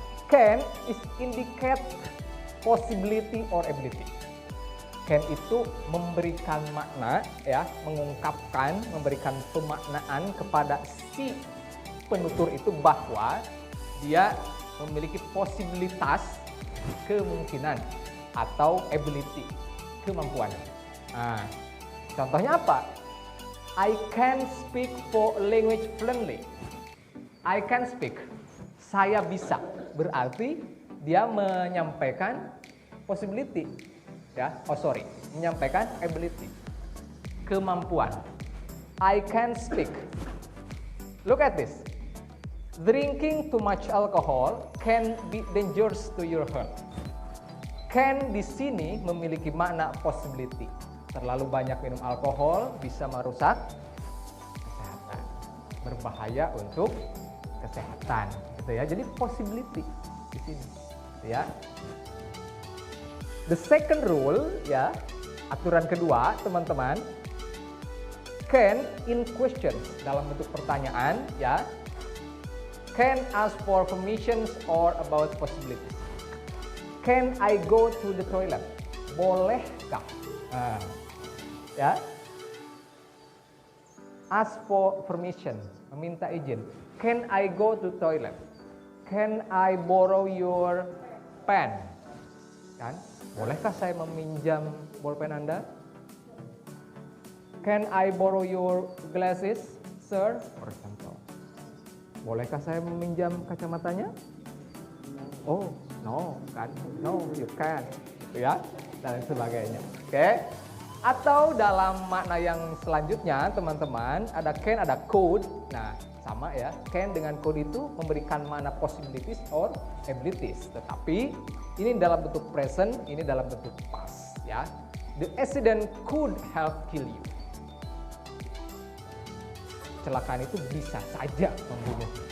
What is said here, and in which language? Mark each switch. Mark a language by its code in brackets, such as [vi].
[en] Can is indicate possibility or ability. [id] Can itu memberikan makna, ya, mengungkapkan, memberikan pemaknaan kepada si penutur itu bahwa dia memiliki posibilitas, kemungkinan, atau ability, kemampuan. Nah, contohnya apa? [en] I can speak four language fluently. I can speak. [id] Saya bisa. Berarti dia menyampaikan possibility. Ya, menyampaikan [en] ability, [id] kemampuan. [en] I can speak. Look at this. Drinking too much alcohol can be dangerous to your health. [id] Can di sini memiliki makna possibility. Terlalu banyak minum alkohol bisa merusak kesehatan, berbahaya untuk kesehatan, gitu ya. Jadi possibility di sini, ya. [en] The second rule, [id] ya, aturan kedua, teman-teman, [en] can in questions [id] dalam bentuk pertanyaan, ya, [en] can ask for permissions or about possibilities. Can I go to the toilet? [id] Bolehkah? Nah, ya, [en] ask for permission, [id] meminta izin. [en] Can I go to toilet? Can I borrow your pen? [id] Kan? Bolehkah saya meminjam bolpen Anda? [en] Can I borrow your glasses, sir? For example. [id] Bolehkah saya meminjam kacamatanya? [en] Oh, no, [id] kan? [en] No, you can. [id] Gitu ya, dan sebagainya. Oke. Atau dalam makna yang selanjutnya, teman-teman, ada can, ada could. Nah, sama ya. [en] Can [id] dengan [en] could [id] itu memberikan makna [en] possibilities or abilities. [id] Tetapi ini dalam bentuk present, ini dalam bentuk past, ya. [en] The accident could have killed you. [id] Kecelakaan itu bisa saja membunuh.